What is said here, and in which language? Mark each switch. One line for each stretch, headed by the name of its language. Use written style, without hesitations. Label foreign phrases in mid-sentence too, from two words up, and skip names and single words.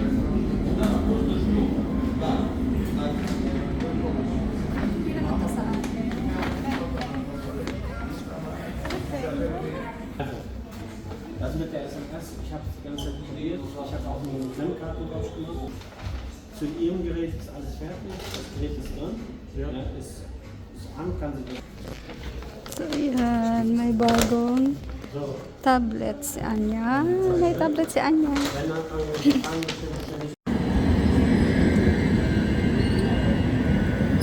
German: Also mit der SMS, ich habe die ganze Zeit probiert, ich habe auch eine SIM-Karte drauf gemacht. Für ein E.ON-Gerät ist alles fertig, das Gerät ist drin, ja. Ist an, kann sie das. So,
Filipino: yan. May bagong
German: So,
Filipino: tablet si Anya. May tablet si Anya.
German: wenn dann angefangen ist,